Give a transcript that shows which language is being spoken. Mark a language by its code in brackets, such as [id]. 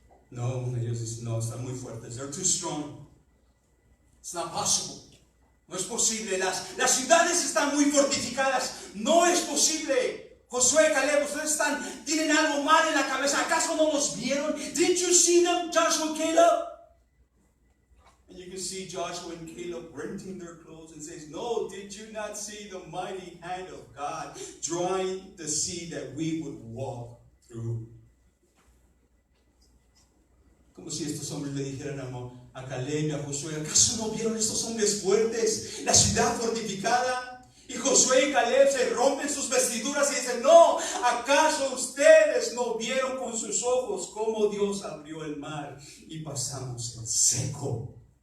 [es] No, ellos dicen, no, están muy fuertes. [en] They're too strong. It's not possible. [es] No es posible. Las ciudades están muy fortificadas. No es posible. Josué, Caleb, ustedes tienen algo mal en la cabeza. ¿Acaso no los vieron? [en] Didn't you see them, Joshua and Caleb? And you can see Joshua and Caleb renting their clothes and says, no, did you not see the mighty hand of God drawing the sea that we would walk through? [es] Como si estos hombres le dijeran a Caleb y a Josué, ¿acaso no vieron estos hombres fuertes? La ciudad fortificada. Y Josué y Caleb se rompen sus vestiduras y dicen, no, ¿acaso ustedes no vieron con sus ojos cómo Dios abrió el mar y pasamos en seco?